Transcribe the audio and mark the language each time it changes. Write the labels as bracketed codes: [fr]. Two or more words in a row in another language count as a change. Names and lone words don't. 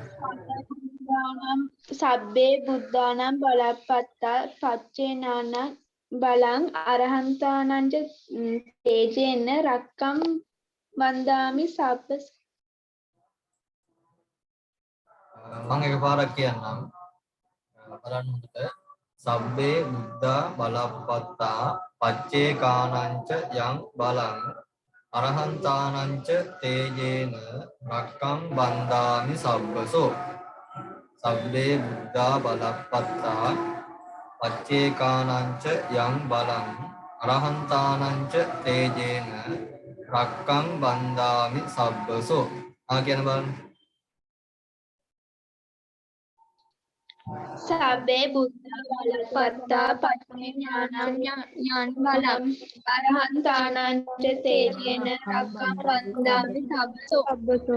[pi] සබ්බේ බුද්ධානම් බලප්පත්තා පච්චේනාන බලං අරහන්තානංච තේජේන රක්කම් වන්දාමි සබ්බ. [si] මම එකපාරක් කියන්නම්. බලන්න හොඳට. [pi] සබ්බේ බුද්ධා බලප්පත්තා පච්චේකානංච යං බලං අරහන්තානංච තේජේන රක්කම් බන්දාමි සබ්බසෝ. සබ්බේ බුද්ධා බලප්පත්තා පච්චේකානංච යං බලං අරහන්තානංච තේජේන රක්කම් බන්දාමි සබ්බසෝ. [si] කියන බලන්න. [pi] සබ්බේ බුද්ධා බලප්පත්තා පච්චේනානම් යං බලං අරහන්තානංච තේජේන රක්කම් වන්දාමි සබ්බසෝ.